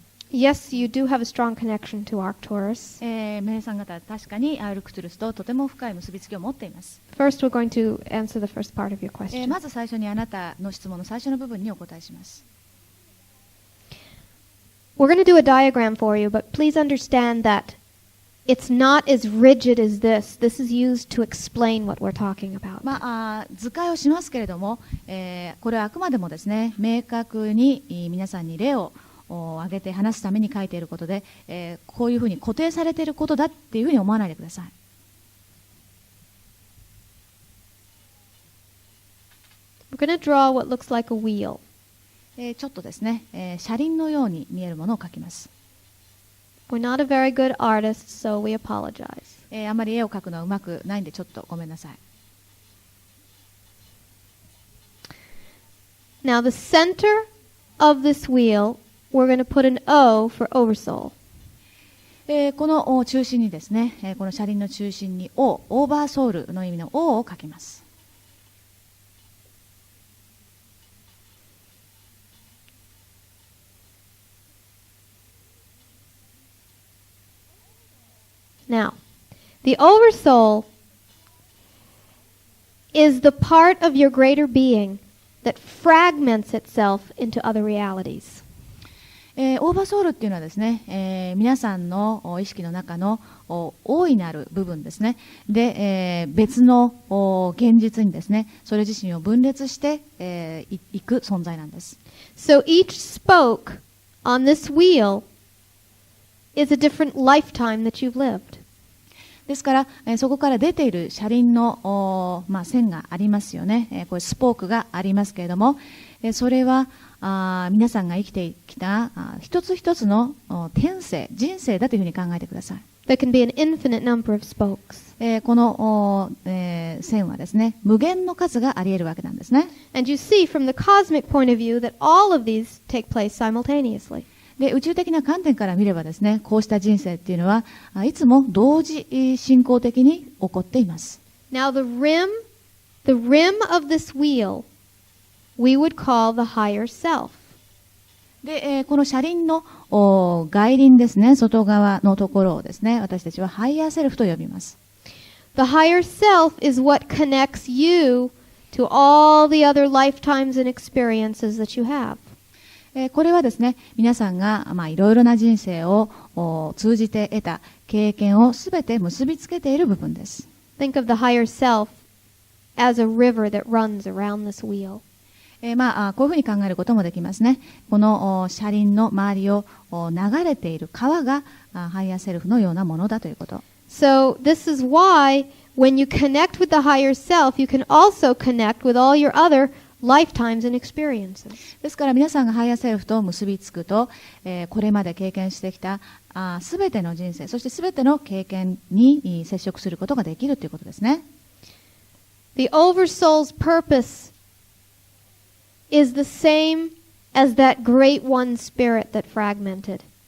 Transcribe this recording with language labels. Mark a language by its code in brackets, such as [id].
[en] Yes, you do have a strong connection to Arcturus. [ja] 皆さん方は確かにアルクトゥルスととても深い結びつきを持っています。 [en] First, we're going to answer the first part of your question. [ja] まず最初にあなたの質問の最初の部分にお答えします。 [en] We're going to do a diagram for you, but please understand that it's not as rigid as this. This is used to explain what we're talking about. [ja] 図解をしますけれども、これはあくまでもですね、明確に皆さんに例を挙げて話すために書いていることで、こういうふうに固定されていることだっていうふうに思わないでください。 [en] We're going to draw what looks like a wheel. [ja] ちょっとですね、車輪のように見えるものを描きます。 [en] We're not a very good artist, so we apologize. [ja] あまり絵を描くのはうまくないんでちょっとごめんなさい。 [en] Now the center of this wheel, we're going to put an O for oversoul. [ja] この中心にですね、この車輪の中心に O、オーバーソウルの意味の O を書きます。 [en] Now, the oversoul is the part of your greater being that fragments itself into other realities. [ja] オーバーソウルっていうのはですね、皆さんの意識の中の大いなる部分ですね。で、別の現実にですね、それ自身を分裂していく存在なんです。 [en] So each spoke on this wheel is a different lifetime that you've lived. [ja] ですから、そこから出ている車輪の、線がありますよね。これスポークがありますけれども、それは皆さんが生きてきた一つ一つの天性、人生だというふうに考えてください。 [en] There can be an infinite number of spokes. [ja] この、線はですね、無限の数があり得るわけなんですね。 [en] And you see from the cosmic point of view that all of these take place simultaneously. [ja] で、宇宙的な観点から見ればですね、こうした人生っていうのはいつも同時進行的に起こっています。 [en] Now the rim of this wheel, we would call the higher self. [ja] で、この車輪の外輪ですね、外側のところをですね、私たちはハイヤーセルフと呼びます。 [en] The higher self is what connects you to all the other lifetimes and experiences that you have. [ja] これはですね、皆さんがいろいろな人生を通じて得た経験をすべて結びつけている部分です。 [en] Think of the higher self as a river that runs around this wheel. [ja] こういうふうに考えることもできますね。この車輪の周りを流れている川がハイヤーセルフのようなものだということ。 [en] So this is why when you connect with the higher self, you can also connect with all your other lifetimes and experiences. [ja] ですから皆さんがハイヤーセルフと結びつくと、これまで経験してきたすべての人生、そしてすべての経験に接触することができるということですね。 [en] The oversoul's purpose is the same as that great one spirit that fragmented.